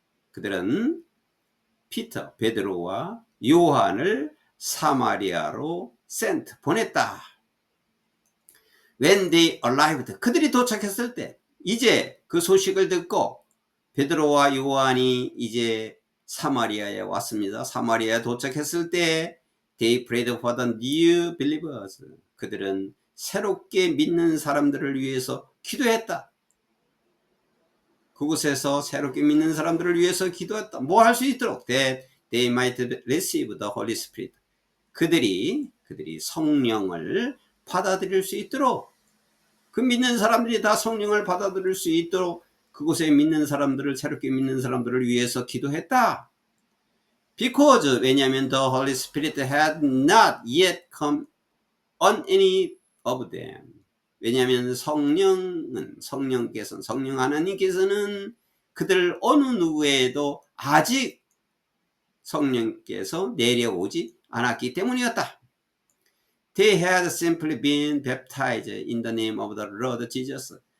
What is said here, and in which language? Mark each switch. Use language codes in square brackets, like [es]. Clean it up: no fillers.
[ko] 그들은 피터, 베드로와 요한을 사마리아로 보냈다. [en] When they arrived, [ko] 그들이 도착했을 때, 이제 그 소식을 듣고 베드로와 요한이 이제 사마리아에 왔습니다. 사마리아에 도착했을 때 [en] They prayed for the new believers. [ko] 그들은 새롭게 믿는 사람들을 위해서 기도했다. 그곳에서 새롭게 믿는 사람들을 위해서 기도했다. 뭐 할 수 있도록 [en] that they might receive the Holy Spirit. [ko] 그들이 성령을 받아들일 수 있도록, 그 믿는 사람들이 다 성령을 받아들일 수 있도록 그곳에 믿는 사람들을, 새롭게 믿는 사람들을 위해서 기도했다. [en] Because, 왜냐하면 the Holy Spirit had not yet come on any of them. [ko] 왜냐하면 성령 하나님께서는 그들 어느 누구에도 아직 성령께서 내려오지 않았기 때문이었다. [en] They had simply been baptized in the name of the Lord Jesus.